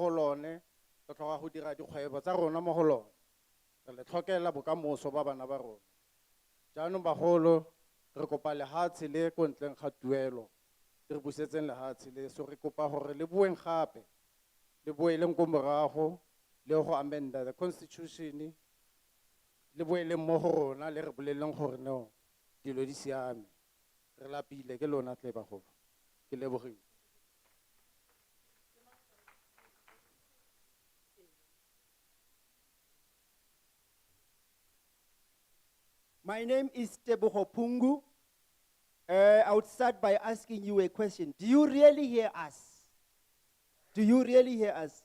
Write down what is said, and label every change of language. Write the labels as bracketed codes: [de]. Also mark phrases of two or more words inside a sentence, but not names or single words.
[tn] go lone re tlhoka go dira dikgwebo tsa rona mo go lone re le tlhokela bokamoso ba bana ba rona jaanong bagolo re kopa lehatshe le ko ntleng ga tuelo re busetseng lehatshe le so re kopa gore le bueng gape le boeleng ko morago le go amenda [en] the constitution [tn] le boeleng mo go rona le re boleleng gore no dilo di siame re lapile ke lona tle bagolo ke lebogile. [en] My name is Tebogo Pungu. I would start by asking you a question. Do you really hear us? Do you really hear us?